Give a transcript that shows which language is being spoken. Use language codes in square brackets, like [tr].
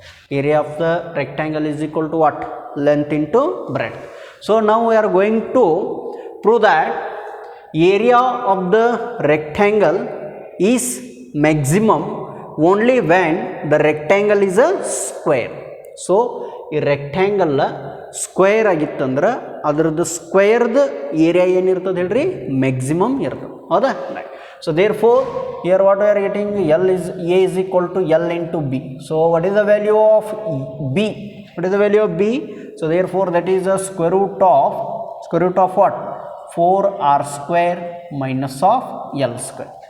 [en] Area of the rectangle is equal to what? Length into breadth. So now we are going to prove that area of the rectangle is maximum only when the rectangle is a square. [kn] So ಈ rectangle square ಆಗಿತ್ತಂದ್ರೆ ಅದರದ್ದು ಸ್ಕ್ವೇರ್ದು area ಏನಿರ್ತದೆ ಹೇಳ್ರಿ? Maximum ಇರ್ತದೆ, ಹೌದಾ? Right. [en] So therefore here what we are getting? L is A is equal to L into B. So what is the value of B? What is the value of B? So therefore that is a square root of what? 4r square minus of L square.